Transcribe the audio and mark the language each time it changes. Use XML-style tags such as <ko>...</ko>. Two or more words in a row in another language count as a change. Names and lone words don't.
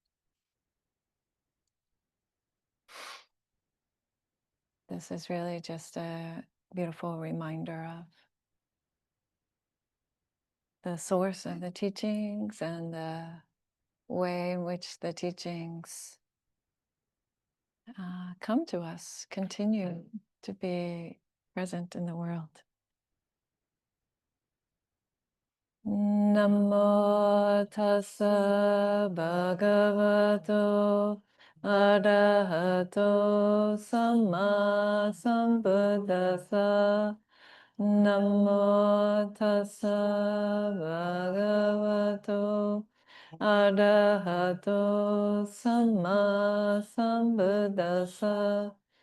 <en>This is really just a beautiful reminder of the source of the teachings and the way in which the teachings come to us, continue to be present in the world.</en> <pi>Namo tassa bhagavato arahato samma sambuddhassa. Namo tassa bhagavato arahato samma sambuddhassa.</pi>